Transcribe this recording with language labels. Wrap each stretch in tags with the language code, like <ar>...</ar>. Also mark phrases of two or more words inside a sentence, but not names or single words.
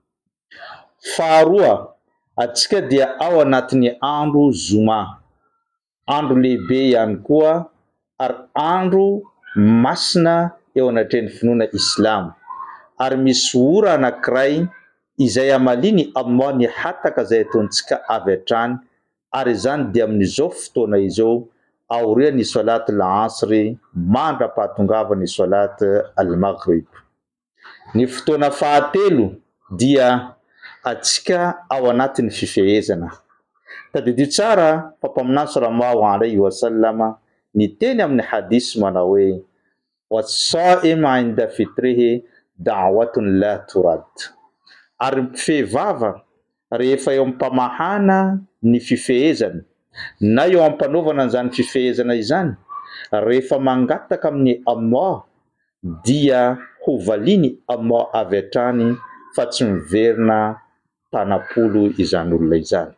<mg>Faharoa, atsika dia ao anatin'ny andro Zuma, andro lehibe ihany koa ary andro masina eo anatren'ny finoana Islam, ary misy ora anankiray izay amaliny Allah ny hataka izay ataontsika avy hatrany, ary izany dia amin'izao fotoana izao aorian'ny</mg> <ar>salat al-asri</ar> <mg>mandra-pahatongavany</mg> <ar>salat al-maghrib.</ar> <mg>Ny fotoana fahatelo dia atsika ao anatin'ny fifehezana. Tadidio tsara Papaminany</mg> <ar>sallallahu alaihi wasallam</ar> <mg>ny teny amin'ny hadis manao hoe</mg> <ar>was-saim 'inda fitrihi da'watun la turad.</ar> <mg>Ary mpifehivava rehefa eo ampamahana ny fifehezana na eo ampanaovana an'izany fifehezana izany, rehefa mangataka amin'ny Allah dia hovaliany Allah avy hatrany fa tsy miverina tanapolo izany olona izany.</mg>